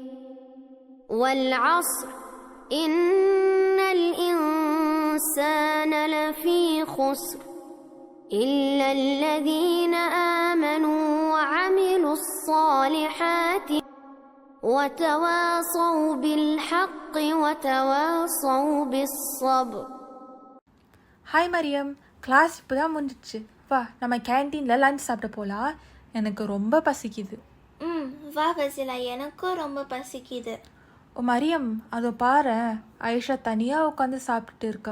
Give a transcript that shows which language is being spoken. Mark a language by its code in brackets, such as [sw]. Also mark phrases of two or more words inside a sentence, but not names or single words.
[ar] والعصر إن الإنسان لفي خسر إلا الذين آمنوا وعملوا الصالحات وتواصوا بالحق وتواصوا بالصبر. [ta] ஹாய் மரியம், கிளாஸ் இப்போ தான் முடிஞ்சிச்சு. வா, நம்ம கேன்டீனில் லஞ்ச் சாப்பிட போகலாம். எனக்கு ரொம்ப பசிக்குது. வா ஃபசிலா, எனக்கும் ரொம்ப பசிக்குது. ஓ மரியம், அதை பாரு, ஆயிஷா தனியாக உட்காந்து சாப்பிட்டுட்டு இருக்கா.